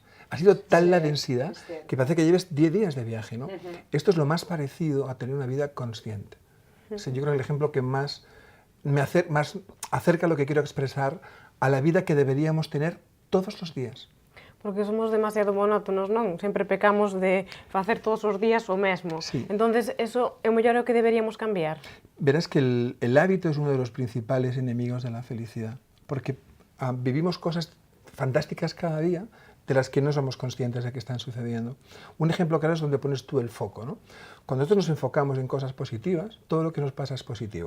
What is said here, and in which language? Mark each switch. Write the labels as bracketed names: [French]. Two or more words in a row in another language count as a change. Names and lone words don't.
[Spanish] Ha sido tal la densidad que parece que lleves 10 días de viaje, ¿no? Esto es lo más parecido a tener una vida consciente. O sea, yo creo que el ejemplo que más acerca a lo que quiero expresar a la vida que deberíamos tener todos los días. Porque somos demasiado monótonos, [Galician] non? Sempre pecamos de facer todos os días o mesmo. [Spanish] Sí. [Galician] Entonces, eso é o mellor que deberíamos cambiar. [Spanish] Verás que el hábito es uno de los principales enemigos de la felicidad, porque vivimos cosas fantásticas cada día de las que no somos conscientes de que están sucediendo. Un ejemplo claro es donde pones tú el foco, ¿no? Cuando nosotros nos enfocamos en cosas positivas, todo lo que nos pasa es positivo.